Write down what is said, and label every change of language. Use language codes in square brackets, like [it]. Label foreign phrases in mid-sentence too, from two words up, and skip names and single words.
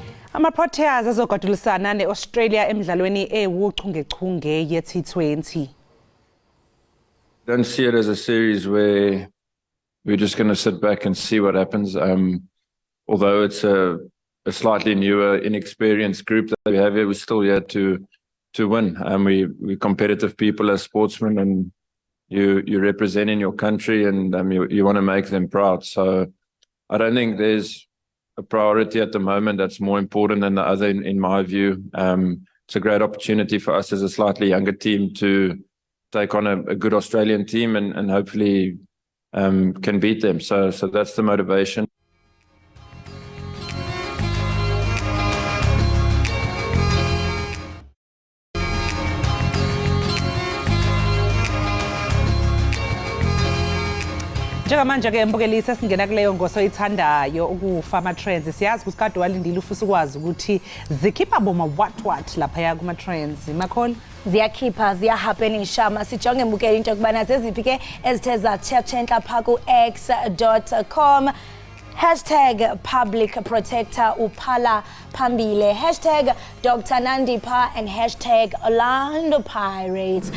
[zu] Ama-Proteas azogadulisana ne-Australia emidlalweni ewuchungechunge ye-T20. [en] Don't see it as a series where we're just going to sit back and see what happens. Although it's a slightly newer, inexperienced group that we have here, we're still here to win. We're competitive people as sportsmen, and you're representing your country, and you want to make them proud. So I don't think there's a priority at the moment that's more important than the other, in my view. It's a great opportunity for us as a slightly younger team to take on a good Australian team and hopefully can beat them. So that's the motivation. [zu] Njengamanje ke mbukelisa singena kuleyo ngoso oyithandayo ukufama trends. Siyazi ukuthi kade walindile ufisa ukwazi ukuthi zikhipha boma what lapha kuma trends. Makholi ziyakhipha ziyahappenisha masijonge mbukela into kubana zeziphi ke ezithe zatshentsha pha ku x.com. # [en] public protector [zu] uphala phambile, #Dr. Nandipha and #Orlando Pirates.